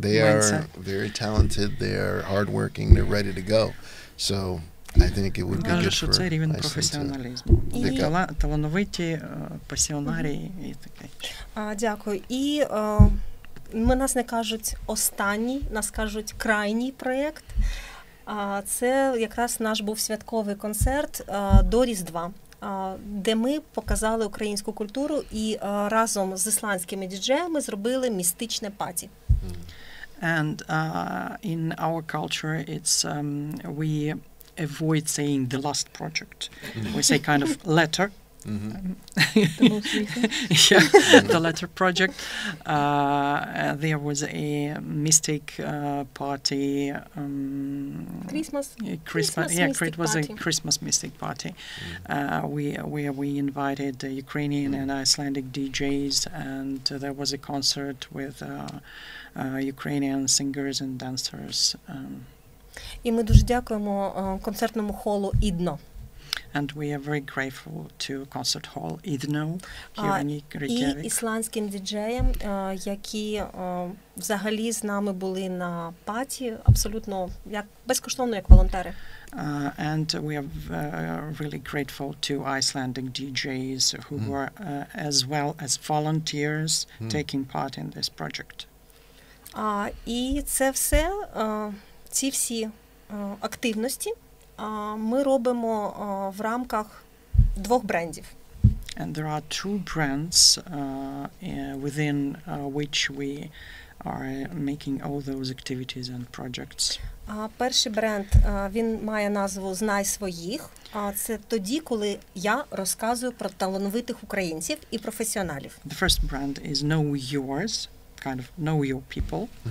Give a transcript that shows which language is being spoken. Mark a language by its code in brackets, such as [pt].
[en] They are very talented. They are hardworking. They're ready to go. So I think it would be good for [uk] це рівень професіоналізму. Талановиті, пасіонарії і таке. Дякую. І нас не кажуть останній, нас кажуть крайній проєкт. Це якраз наш був святковий концерт до Різдва, де ми показали українську культуру і разом з ісландськими діджеями зробили містичне паті. [en] And in our culture, it's we avoid saying the last project. We say kind of latter. The most recent? Yeah, the latter project. There was a mystic party. Christmas. Yeah, it was a Christmas mystic party. Where we invited Ukrainian and Icelandic DJs, and there was a concert with Ukrainian singers and dancers. [uk] І ми дуже дякуємо концертному холу «Ідно». [en] And we are very grateful to concert hall Idno here in Reykjavik. [uk] І ісландським діджеям, які взагалі з нами були на паті, абсолютно як безкоштовно, як волонтери. [en] And we are really grateful to Icelandic DJs who were as well as volunteers taking part in this project. [uk] І це все, ці всі активності ми робимо в рамках двох брендів. [en] And there are two brands within which we are making all those activities and projects. [uk] Перший бренд, він має назву «Знай своїх». Це тоді, коли я розказую про талановитих українців і професіоналів. [en] The first brand is Know Yours, kind of know your people.